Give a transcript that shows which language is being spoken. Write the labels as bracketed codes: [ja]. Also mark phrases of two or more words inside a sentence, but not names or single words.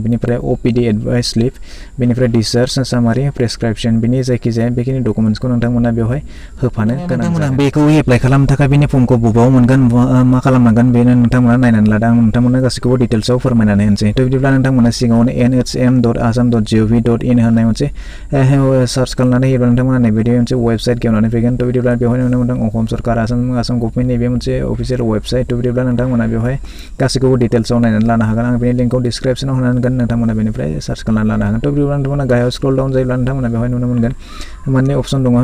[brx] बेनिफ्राय [en] OPD advice slip, [brx] बेनिफ्राय [en] discharge summary, [brx] प्रेसक्रिप्शन, बेनि जायखिजाया बेखिनि डकुमेन्ट्सखौ नोंथांमोना बेवहाय होफानो गोनां जागोन। बेखौ एप्लाइ खालामनो थाखाय बेनि फर्मखौ बबाव मोनगोन, मा खालामनांगोन, बेनो नोंथांमोना नायनानै लादों। आं नोंथांमोननो गासैखौबो डिटेल्सआव फोरमायनानै होनोसै। थ' बिदिब्ला नोंथांमोना सिगाङावनो nhm.assam.gov.in होननाय मोनसे सार्च खालामनानै होयोब्ला नोंथांमोना नैबेदि मोनसे वेबसाइट गेवनानै फैगोन। थ' बिदिब्ला बेवहाय नुनो मोनदों असम सरकार आसाम गभर्नमेन्टनि बे मोनसे अफिसियेल वेबसाइट। थ' बिदिब्ला नोंथांमोना बेवहाय गासैखौबो डिटेल्सआव नायनानै लानो हागोन। आं बेनि लिंकखौ डिसक्रिपसनाव होनानै दोनगोन, नोंथांमोना बेनिफ्राय सार्च खालामनानै लानो हागोन। थ' बिदिब्ला नोंथांमोना गाहायाव [en] scroll down [brx] जायोब्ला नोंथांमोना बेवहाय नुनो मोनगोन मोननै अपसन दङ।